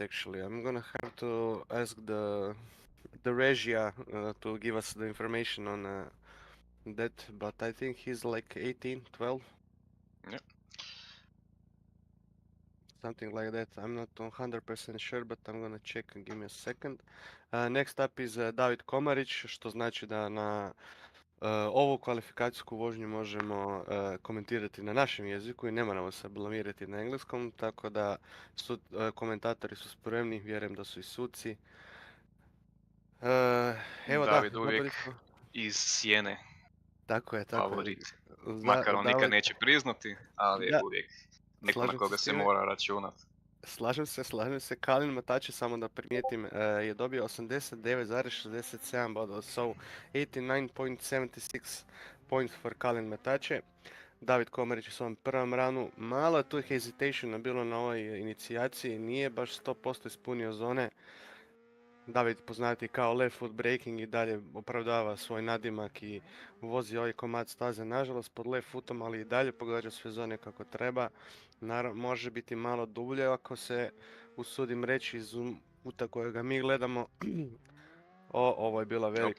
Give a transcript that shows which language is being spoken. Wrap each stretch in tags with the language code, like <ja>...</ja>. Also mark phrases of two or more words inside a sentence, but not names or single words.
<en>Actually, I'm gonna have to ask the Regia to give us the information on that, but I think he's like 18, 12. Yeah. Something like that. I'm not 100% sure, but I'm gonna check and give me a second. Next up is</en> <hr>David Komarić, što znači da na ovu kvalifikacijsku vožnju možemo komentirati na našem jeziku i ne moramo se blamirati na engleskom, tako da komentatori su spremni, vjerujem da su i suci. Evo da, David uvijek zapravo, iz sjene tako je, tako je. favorit. Makar on nikad David, neće priznati, ali je da, uvijek neko na slažem se koga s se time. mora računat. Slažem se. Colin Matache, samo da primijetim, je dobio 89,67 bodova,</hr> <en>so 89.76 points for Colin Matache.</en> <hr>David Komarić u svom prvom ranu, malo tu hesitationa bilo na ovoj inicijaciji, nije baš 100% ispunio zone. David poznati kao</hr> <en>left foot braking</en> <hr>i dalje opravdava svoj nadimak i vozi ovaj komad staze, nažalost pod</hr> <en>left footom,</en> <hr>ali i dalje pogađa sve zone kako treba. Naravno, može biti malo dublje ako se usudim reći iz puta kojega mi gledamo. Ovo je bila velika</hr>